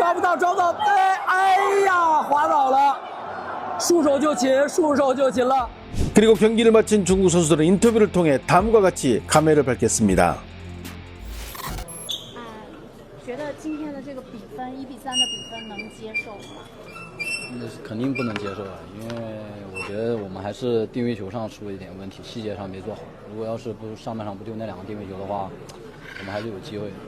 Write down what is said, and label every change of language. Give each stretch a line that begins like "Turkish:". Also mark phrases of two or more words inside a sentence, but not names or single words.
Chinese: 想找到，哎呀，滑倒了，束手就擒，束手就擒了。
Korean: 그리고 경기를 마친 중국 선수들은 인터뷰를 통해 다음과 같이 감회를 밝혔습니다.
Chinese: 觉得今天的这个比分1比3的比分能接受吗？那是肯定不能接受啊，因为我觉得我们还是定位球上出了一点问题，细节上没做好。如果要是不上半场不丢那2个定位球的话，我们还是有机会的。